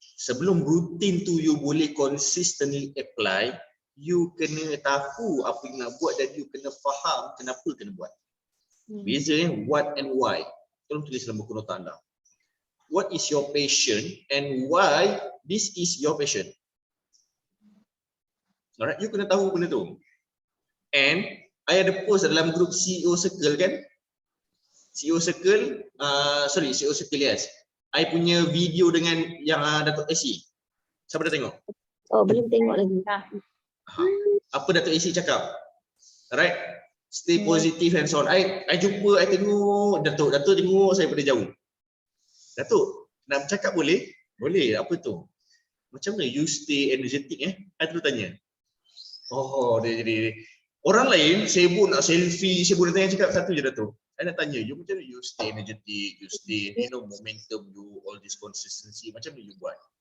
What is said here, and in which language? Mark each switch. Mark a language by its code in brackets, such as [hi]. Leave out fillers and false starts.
[ms] Sebelum routine tu you boleh [en] consistently apply, [ms] you kena tahu apa yang nak buat dan you kena faham kenapa kena buat. Beza [en] what and why. [ms] Tolong tulis dalam buku nota anda. [en] What is your passion and why this is your passion. Alright, [ms] you kena tahu benda tu. And I ada post dalam grup CEO Circle kan? [en] CEO Circle, CEO Circle yes. [ms] I punya video dengan yang Datuk Esi. Siapa dah tengok? Oh, belum tengok lagi. Apa Datuk Esi cakap? [en] Alright, stay positive and so on. [ms] I jumpa, I tengok Datuk tengok saya pada jauh. Datuk, nak bercakap boleh? Boleh, apa tu? Macam mana you [en] stay energetic [ms] I terus tanya. Oh, dia jadi orang lain sibuk nak selfie, sibuk nak tanya cakap satu je Datuk. I nak tanya, you macam mana you [en] stay energetic, [ms] you stay, momentum, [en] you all this consistency, [ms] macam mana you buat?